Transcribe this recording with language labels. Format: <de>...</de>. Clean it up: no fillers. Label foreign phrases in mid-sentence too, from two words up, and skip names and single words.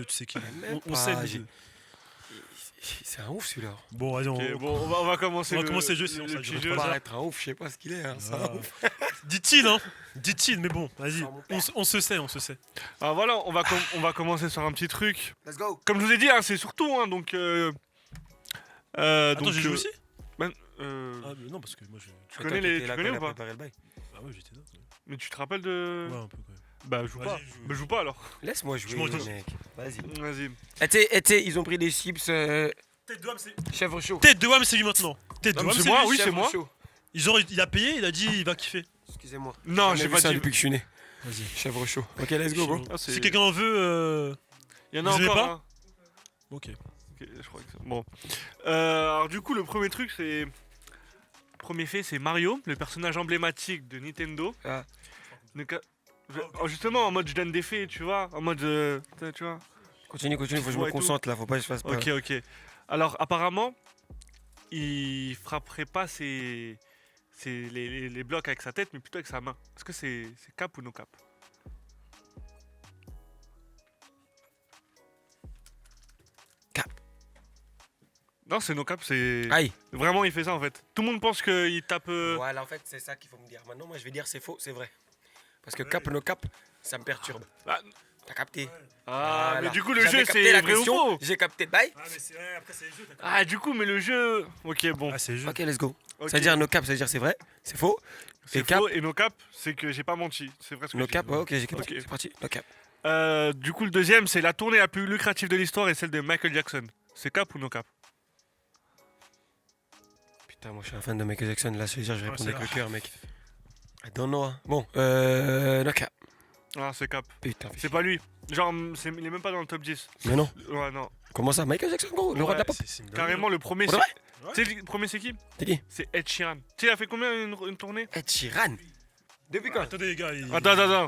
<fr>Tu sais qui? Même On pas, sait. j'ai- C'est un ouf, celui-là. Bon, vas-y, Ok, bon, on va commencer. On va commencer le jeu, sinon ça le dure petit trop jeu. longtemps. Pas être un ouf, je sais pas ce qu'il est. Hein, c'est un ouf. Dit-il, hein. Dit-il, mais bon, vas-y. Sans mon père. On se sait, on se sait. Ah voilà, on va commencer sur un petit truc.</fr> <en>Let's go.</en> <fr>Comme je vous ai dit, hein, c'est surtout, hein, donc. Attends, j'ai joué aussi? ben, Ah, mais non, parce que moi je. tu connais les, tu connais ou pas? Ah, ouais, j'étais là. Mais tu te rappelles de? Ouais, un peu quand même. Bah joue Vas-y, pas. joue. Bah joue pas alors. Laisse-moi Je jouer, mange des- mec. Vas-y. Vas-y. Tu sais, ils ont pris des chips Tête de Wam, c'est. chèvre chaud. Tête de Wam, c'est lui maintenant. Tête de Non, mais Wam, c'est moi, lui. oui, c'est Chèvre moi. chaud. Il a payé, il a dit il va kiffer. Excusez-moi. Non, J'ai j'ai pas ça dit. depuis que je suis né. Vas-y. Chèvre chaud.</fr> <en>Ok, let's go, bro.</en> <fr>Ah, c'est- Si quelqu'un en veut. Il y en a Vous aimez encore. pas Hein. Ok. Ok, je crois que c'est bon. Alors du coup, le premier truc, c'est premier fait, c'est Mario, le personnage emblématique de Nintendo. Ah. Justement, en mode je donne des faits, tu vois, en mode tu vois. Continue, faut que je Ouais, me et tout. concentre là, faut pas que je fasse pas. Ok. Alors apparemment, il frapperait pas les blocs avec sa tête, mais plutôt avec sa main. Est-ce que c'est cap ou</fr> <en>no cap?</en> <fr>Cap. Non, c'est</fr> <en>no cap,</en> <fr>c'est. Aïe. Vraiment, il fait ça en fait. Tout le monde pense qu'il tape. Voilà, en fait, c'est ça qu'il faut me dire. Maintenant, moi, je vais dire c'est faux, c'est vrai. Parce que cap,</fr> <en>no cap,</en> <fr>ça me perturbe. Ah, T'as capté? ah, Voilà. mais du coup, le J'avais jeu, capté c'est la vrai ou question, faux? J'ai capté. Bye. Ah, mais c'est. Après, c'est les jeux, d'accord. Ah, du coup, mais le jeu. Ok, bon. Ah, c'est les jeux.</fr> <en>Ok, let's go.</en> <fr>Ok. Ça veut dire</fr> <en>no cap,</en> <fr>ça veut dire c'est vrai, c'est faux. C'est et cap. faux, et</fr> <en>no cap,</en> <fr>c'est que j'ai pas menti. C'est vrai ce que No je dis. cap, ouais, ok, j'ai capté. Ok. C'est parti.</fr> <en>No cap.</en> <fr>Du coup, le deuxième, c'est la tournée la plus lucrative de l'histoire et celle de Michael Jackson. C'est cap ou</fr> <en>no cap?</en> <fr>Putain, moi, je suis un fan de Michael Jackson. Là, je vais dire, je vais Ouais, répondre c'est avec le vrai. cœur, mec.</fr> <en>I don't know.</en> <fr>Hein. Bon,</fr> <en>no cap.</en> <fr>Ah, c'est cap. Putain, C'est pas lui. Genre, il est même pas dans le top 10. Mais non. Ouais, non. Comment ça, Michael Jackson, gros, le roi de la pop. C'est une Carrément, le premier, Pour de c'est. vrai Tu sais, le premier, c'est qui? C'est qui? C'est Ed Sheeran. Tu sais, il a fait combien une tournée? Ed Sheeran. Depuis quand? Attendez, les gars. Attends.</fr>